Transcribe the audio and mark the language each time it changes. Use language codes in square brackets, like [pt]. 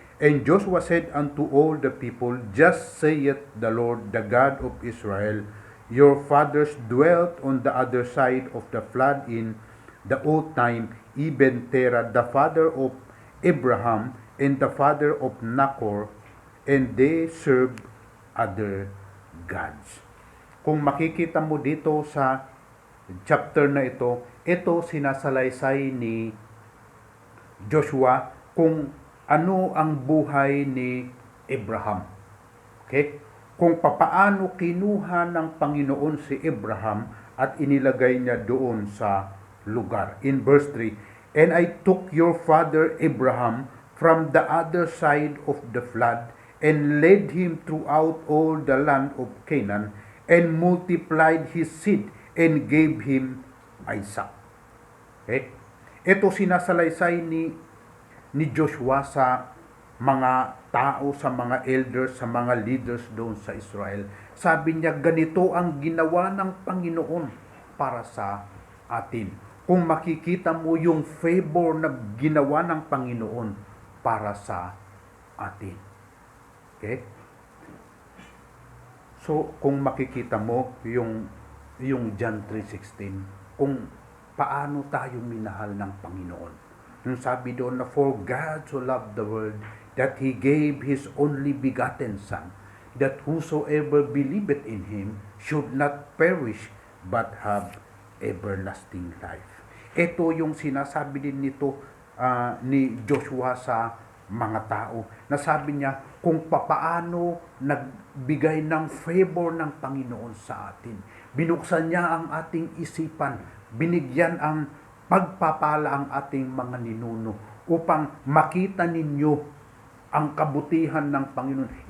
[en] And Joshua said unto all the people, Thus saith the Lord, the God of Israel, Your fathers dwelt on the other side of the flood in the old time, even Terah, the father of Abraham, and the father of Nachor, and they served other gods. [tl] Kung makikita mo dito sa chapter na ito sinasalaysay ni Joshua kung ano ang buhay ni Abraham. Okay? Kung papaano kinuha ng Panginoon si Abraham at inilagay niya doon sa lugar. [en] In verse 3, and I took your father Abraham from the other side of the flood and led him throughout all the land of Canaan and multiplied his seed and gave him Isaac. Okay? [tl] Ito sinasalaysay ni Joshua sa mga tao, sa mga elders, sa mga leaders doon sa Israel. Sabi niya, ganito ang ginawa ng Panginoon para sa atin. Kung makikita mo yung favor na ginawa ng Panginoon para sa atin. Okay? So, kung makikita mo yung John 3:16, kung paano tayo minahal ng Panginoon. Yung sabi doon na, [en] for God so loved the world that He gave His only begotten Son, that whosoever believeth in Him should not perish but have everlasting life. [tl] Ito yung sinasabi din nito ni Joshua sa mga tao. Nasabi niya kung papaano nagbigay ng favor ng Panginoon sa atin. Binuksan niya ang ating isipan, binigyan ang pagpapala ang ating mga ninuno upang makita ninyo ang kabutihan ng Panginoon.